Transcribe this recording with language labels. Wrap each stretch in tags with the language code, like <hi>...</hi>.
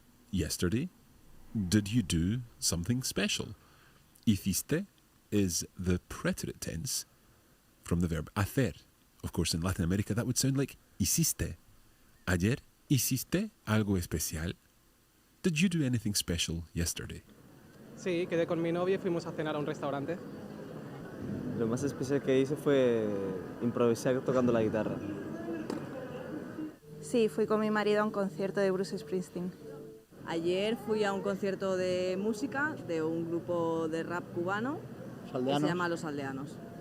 <en>Yesterday, did you do something special? Hiciste is the preterite tense from the verb hacer. Of course, in Latin America, that would sound like hiciste.</en> <es>¿Ayer hiciste algo especial?</es> <en>Did you do anything special yesterday?</en> <es>Sí, quedé con mi novia y fuimos a cenar a un restaurante. Lo más especial que hice fue improvisar tocando la guitarra. Sí, fui con mi marido a un concierto de Bruce Springsteen. Ayer fui a un concierto de música de un grupo de rap cubano que se llama Los Aldeanos.</es>